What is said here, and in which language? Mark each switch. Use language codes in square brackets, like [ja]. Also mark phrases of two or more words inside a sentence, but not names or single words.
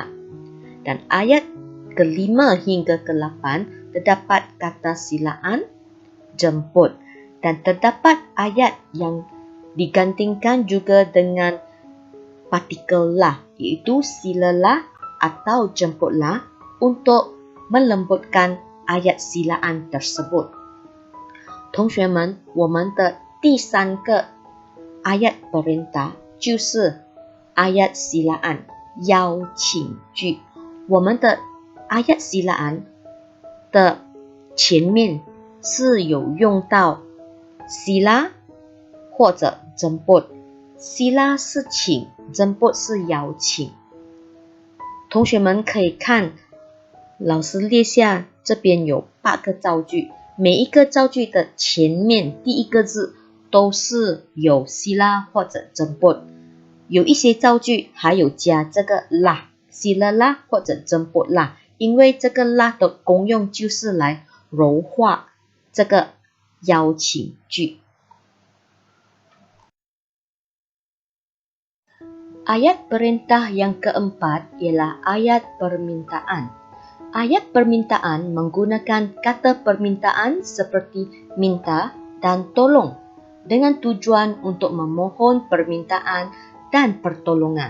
[ms] Dan ayat ke-5 hingga ke-8 terdapat kata silaan, jemput. Dan terdapat ayat yang digantikan juga dengan partikel lah, iaitu silalah atau jemputlah untuk melembutkan ayat silaan tersebut. [zh] 同学们，我们的第3个 [ms] ayat perintah [zh] 就是 [ms] ayat silaan [zh] 邀请句。我们的 [ms] ayat silaan [zh] 的前面是有用到 sila 或者 jemput。sila 是请，jemput 是邀请。同学们可以看老师列下这边有8个造句，每一个造句的前面第一个字都是有 sila 或者 jemput， 有一些造句还有加这个 [ms] lah sila lah [zh] 或者 [ms] jemput lah， [zh] 因为这个 lah 的功用就是来柔化这个邀请句。 [ms] Ayat perintah yang keempat ialah ayat permintaan. Ayat permintaan menggunakan kata permintaan seperti minta dan tolong dengan tujuan untuk memohon permintaan dan pertolongan.